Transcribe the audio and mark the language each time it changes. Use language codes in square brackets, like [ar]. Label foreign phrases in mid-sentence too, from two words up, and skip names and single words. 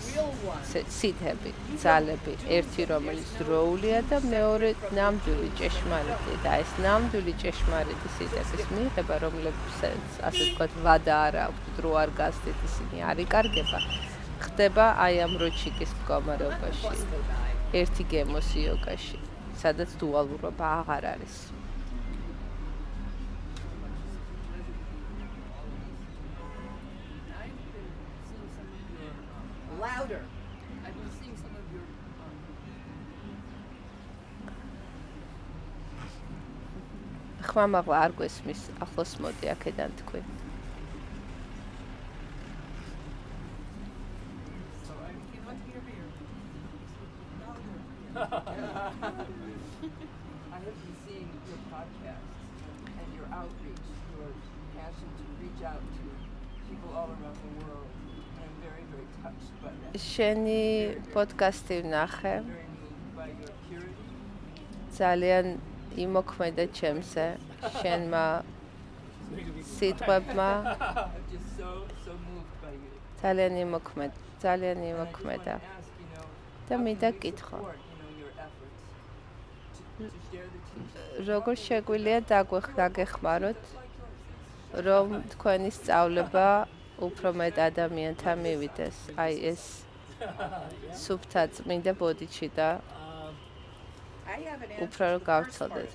[ka] სიდები ძალები ერთი რომელიც დროულია და მეორე ნამდვილი ჭეშმარიტი და ეს ნამდვილი ჭეშმარიტი სიდების მიღება რომლებსაც ასე ვთქვათ ვადა არ აქვს დრო არ გასდით ისინი არ იკარგება ხდება აი ამ როჩიკის მდგომარეობაში ერთი გემოს იოგაში სადაც დუალურობა აღარ არის [en] louder. I've been seeing some of your [ka] ხმამაღლა არ გვესმის ახლოს მოდი აქედან თქვი [en] I have been seeing your podcasts and your outreach, your passion to reach out to people all around the world. I'm very, very touched by that. [ka] შენი პოდკასტი ვნახე. [en] Very moved by your purity. [ka] ძალიან იმოქმედა ჩემზე. შენმა სიტყვებმა. [en] I'm just so moved by you. [ka] ძალიან იმოქმედა. და მინდა გითხრა. როგორ შეგვიძლია დაგეხმაროთ, რომ თქვენი სწავლება უფრო მეტ ადამიანთან მივიდეს. აი ეს სუფთა წმინდა ბოდიჩი და უფრო რომ გავრცელდეს.